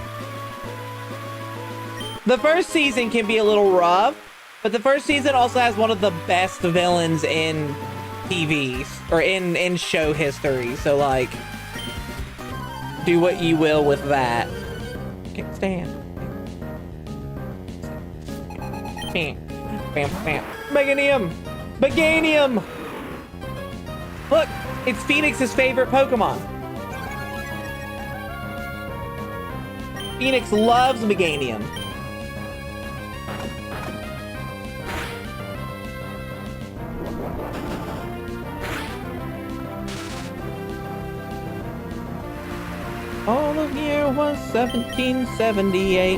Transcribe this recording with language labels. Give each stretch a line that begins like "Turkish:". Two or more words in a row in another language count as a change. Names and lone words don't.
English: The first season can be a little rough, but the first season also has one of the best villains in TV or in show history. So like, do what you will with that. Can't stand. Bam, bam, bam. Meganium! Meganium! Look, it's Phoenix's favorite Pokemon. Phoenix loves Meganium. All the year was 1778.